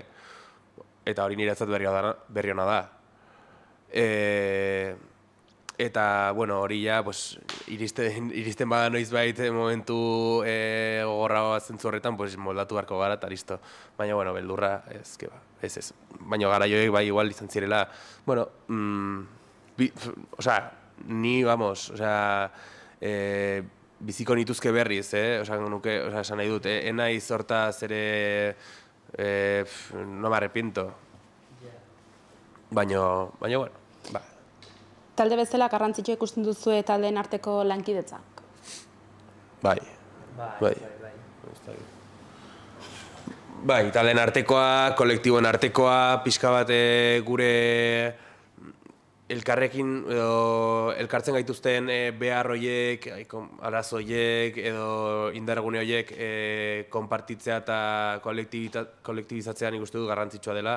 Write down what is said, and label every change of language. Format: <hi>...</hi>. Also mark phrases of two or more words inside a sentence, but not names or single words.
<eu>Eta hori niretzat berri ona da. Eta, bueno, hori ja, pues, iristen bada noizbait momentu gogorra zentzu horretan, pues, moldatu beharko gara eta listo. Baina, bueno, beldurra ez. Baina gara joek bai igual izan zirela, bueno, ni, vamos, biziko nituzke berriz, esan nuke, esan nahi dut, enaiz hortaz ere,</eu> <es>no me arrepiento.</es> <eu>Baina, bueno, ba. Talde bezala garrantzitsua ikusten duzue taldeen arteko lankidetzak? Bai. Bai, taldeen artekoa, kolektiboen artekoa, pixka bat gure elkarrekin edo elkartzen gaituzten behar horiek, arazo horiek edo indargune horiek konpartitzea eta kolektibizatzea nik uste dut garrantzitsua dela.</eu>